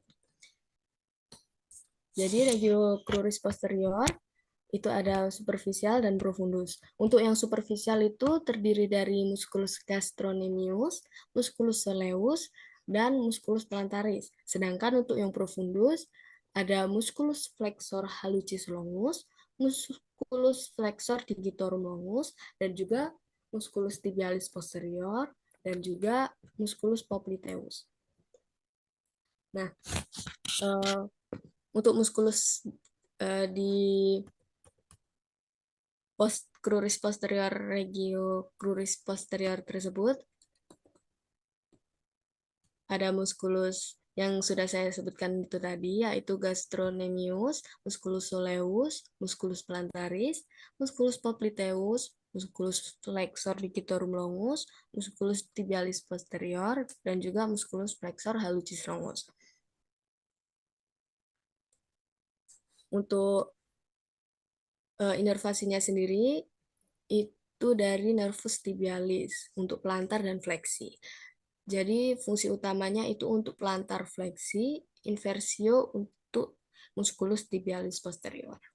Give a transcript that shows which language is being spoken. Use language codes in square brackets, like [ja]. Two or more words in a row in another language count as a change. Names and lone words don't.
[id] Jadi [la] regio cruris posterior [id] itu ada superficial dan profundus. Untuk yang superficial itu terdiri dari [la] musculus gastrocnemius, musculus soleus, [id] dan [la] musculus plantaris. [id] Sedangkan untuk yang profundus ada [la] musculus flexor hallucis longus, musculus flexor digitorum longus, [id] dan juga [la] musculus tibialis posterior, [id] dan juga [la] musculus popliteus. [id] Nah, untuk [la] musculus Di cruris posterior regio cruris posterior tersebut [id] ada muskulus yang sudah saya sebutkan itu tadi, yaitu [la] gastrocnemius, musculus soleus, musculus plantaris, musculus popliteus, musculus flexor digitorum longus, musculus tibialis posterior, [id] dan juga [la] musculus flexor hallucis longus. [id] Untuk inervasinya sendiri itu dari [la] nervus tibialis [id] untuk plantar dan fleksi. Jadi fungsi utamanya itu untuk plantar fleksi, inversio untuk [la] musculus tibialis posterior.